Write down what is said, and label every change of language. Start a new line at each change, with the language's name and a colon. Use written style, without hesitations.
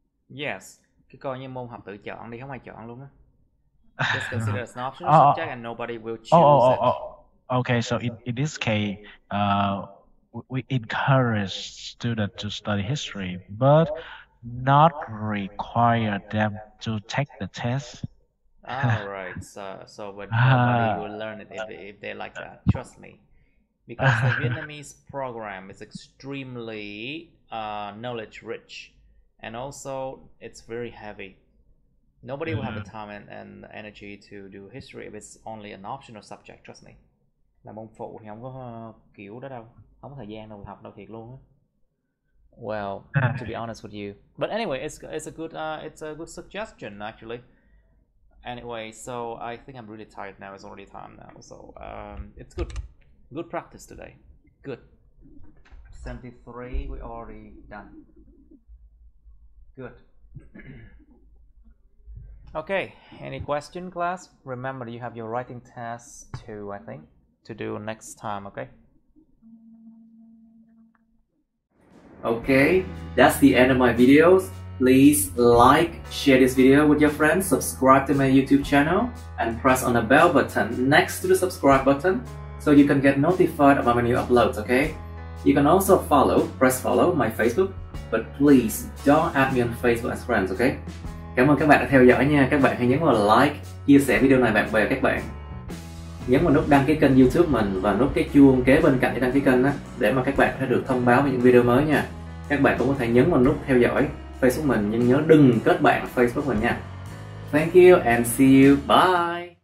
Vietnamese: Yes, cái coi như môn học tự chọn đi, không ai chọn luôn á.
English: Just consider as an optional subject and nobody will choose it. Okay, so in this case, we encourage students to study history, but not require them to take the test. Alright, so but nobody will learn it if they like that, trust me. Because the Vietnamese program is extremely knowledge rich, and also it's very heavy. Nobody will have the time and energy to do history if it's only an optional subject, trust me.
Vietnamese: Là môn phụ thì không có kiểu đó đâu, không có thời gian đâu học đâu, thiệt luôn á.
English: Well, to be honest with you, but anyway, it's a good suggestion actually. Anyway, so I think I'm really tired now. It's already time now, so it's good practice today. Good. 73 we already done. Good. Okay, any question, class? Remember, you have your writing test too, I think, to do next time, okay? Okay, that's the end of my videos. Please like, share this video with your friends, subscribe to my YouTube channel, and press on the bell button next to the subscribe button so you can get notified about my new uploads, okay? You can also press follow my Facebook, but please don't add me on Facebook as friends, okay?
Vietnamese: Cảm ơn các bạn đã theo dõi nha. Các bạn hãy nhấn vào like, chia sẻ video này bạn bè các bạn. Nhấn vào nút đăng ký kênh YouTube mình và nút cái chuông kế bên cạnh cái đăng ký kênh đó, để mà các bạn sẽ được thông báo về những video mới nha. Các bạn cũng có thể nhấn vào nút theo dõi Facebook mình, nhưng nhớ đừng kết bạn Facebook mình nha.
English: Thank you and see you. Bye.